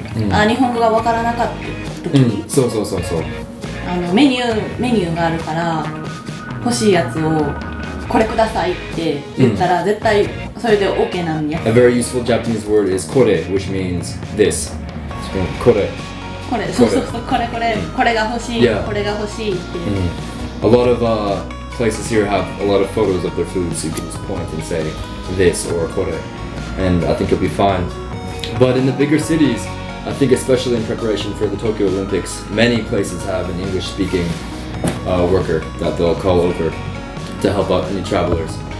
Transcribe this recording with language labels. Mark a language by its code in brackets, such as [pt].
[ja] あ、日本語がわからなかったとき。そうそうそうそう。メニューがあるから。欲しいやつをこれくださいって言ったら絶対それで OK なんや。 [en] A very useful Japanese word is これ which means this. [ja] これそうそうそう、これこれが欲しい、これが欲しいって。 [en] A lot of places here have a lot of photos of their food, so you can just point and say this or これ and I think you'll be fine. But in the bigger cities, I think especially in preparation for the Tokyo Olympics, many places have an English speaking worker that they'll call over to help out any travelers.